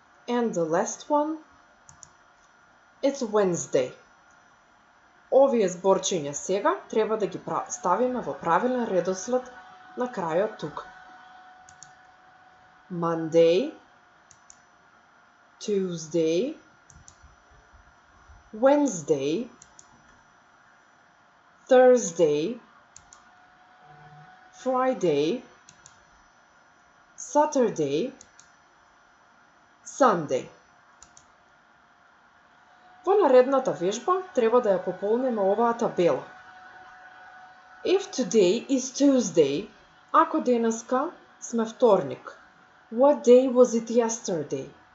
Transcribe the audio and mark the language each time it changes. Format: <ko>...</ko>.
<en>And the last one, it's Wednesday.</en> <mk>Овие зборчиња сега треба да ги ставиме во правилен редослед на крајот тука.</mk> <en>Monday, Tuesday, Wednesday, Thursday, Friday, Saturday, Sunday.</en> <mk>Во наредната вежба треба да ја пополниме оваа табела.</mk> <en>If today is Tuesday,</en> <mk>ако денеска сме вторник,</mk> <en>what day was it yesterday?</en>